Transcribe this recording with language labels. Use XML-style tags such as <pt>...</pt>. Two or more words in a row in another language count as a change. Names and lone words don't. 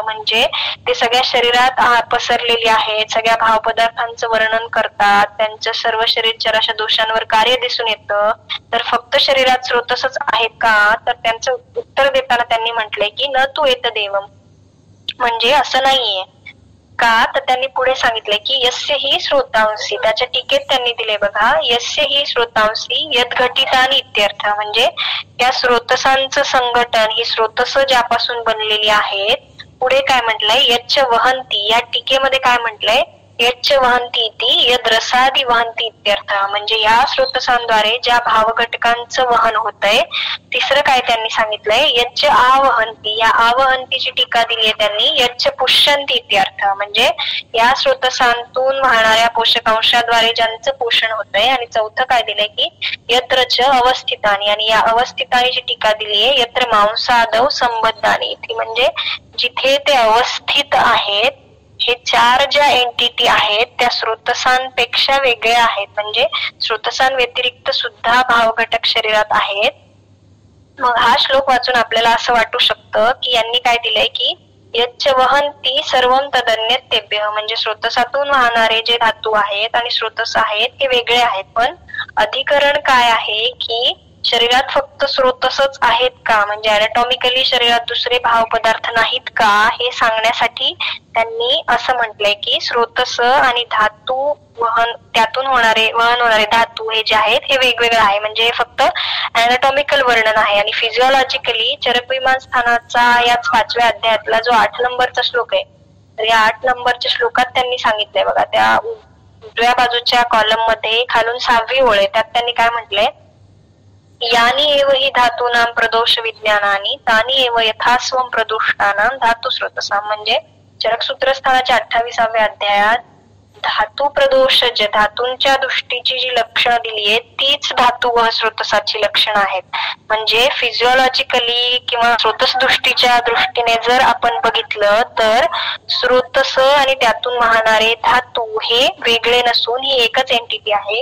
<mr>म्हणजे ते सगळ्या शरीरात पसरलेली आहेत, सगळ्या भावपदार्थांचं वर्णन करतात, त्यांचं सर्व शरीरच्या अशा दोषांवर कार्य दिसून येतं. तर फक्त शरीरात स्रोतसच आहेत का तर त्यांचं उत्तर देताना त्यांनी म्हटलंय की</mr> <sa>न तू येत देवम.</sa> <mr>म्हणजे असं नाहीये का तर त्यांनी पुढे सांगितलंय की</mr> <sa>यस्य ही श्रोतांसी.</sa> <mr>त्याच्या टीकेत त्यांनी दिले बघा,</mr> <sa>यस्य ही श्रोतांसी यद घटितानी इत्यर्थ.</sa> <mr>म्हणजे या स्रोतसांचं संघटन ही स्रोतस ज्यापासून बनलेली आहेत. पुढे काय म्हटलंय,</mr> <sa>यच्च वहंती.</sa> <mr>या टीकेमध्ये काय म्हटलंय,</mr> <sa>यच्च वहंती इति यद रसादी वहंती इत्यर्थ.</sa> <mr>म्हणजे या स्रोतसांद्वारे ज्या भाव घटकांचं वहन होतंय. तिसरं काय त्यांनी सांगितलंय,</mr> <sa>यच्च आवहंती.</sa> <mr>या आवहंतीची टीका दिली आहे त्यांनी</mr> <sa>यच्च पुष्यंती इत्यर्थ.</sa> <mr>म्हणजे या स्रोतसांतून वाहणाऱ्या पोषकांशाद्वारे ज्यांचं पोषण होतंय. आणि चौथं काय दिलंय की</mr> <sa>यत्रच अवस्थितानी.</sa> <mr>आणि या अवस्थितानीची टीका दिली आहे</mr> <sa>यत्र मांसादव संबद्धानी.</sa> <mr>म्हणजे जिथे ते अवस्थित आहेत हे 4 ज्या एंटिटी आहेत त्या स्रोतसांपेक्षा वेगळ्या आहेत. म्हणजे स्रोतसांव्यतिरिक्त सुद्धा भाव घटक शरीरात आहेत. मग हा श्लोक वाचून आपल्याला असं वाटू शकतं की यांनी काय दिलंय की</mr> <sa>यच्च वहंती सर्वम तदन्यतेभ्यः.</sa> <mr>म्हणजे स्रोतसातून वाहणारे जे धातू आहेत आणि स्रोतस आहेत हे वेगळे आहेत. पण अधिकरण काय आहे की शरीरात फक्त स्रोतसच आहेत का, म्हणजे अॅनाटॉमिकली शरीरात दुसरे भाव पदार्थ नाहीत का हे सांगण्यासाठी त्यांनी असं म्हटलंय की स्रोतस आणि धातू वहन त्यातून वहन होणारे धातू हे जे आहेत हे वेगवेगळे आहे. म्हणजे फक्त अॅनाटॉमिकल वर्णन आहे. आणि फिजिओलॉजिकली चरक विमान स्थानाचा याच 5व्या अध्यायातला जो 8 नंबरचा श्लोक आहे तर या 8 नंबरच्या श्लोकात त्यांनी सांगितलंय बघा, त्या उजव्या बाजूच्या कॉलम मध्ये खालून 6वी ओळ आहे त्यात त्यांनी काय म्हटलंय,</mr> <sa>यानी एव हि धातूनाम प्रदोष विज्ञानानी तानी एव यथास्वम प्रदुष्टानाम धातू स्रोतसाम.</sa> <mr>म्हणजे चरक सूत्रस्थानाच्या 28व्या अध्यायात धातू प्रदोषज धातूंच्या दृष्टीची जी लक्षणं दिली आहेत तीच धातू व स्रोतसाची लक्षणं आहेत. म्हणजे फिजिओलॉजिकली किंवा स्रोतस दृष्टीच्या दृष्टीने जर आपण बघितलं तर स्रोतस आणि त्यातून वाहणारे धातू हे वेगळे नसून ही एकच एंटिटी आहे.</mr>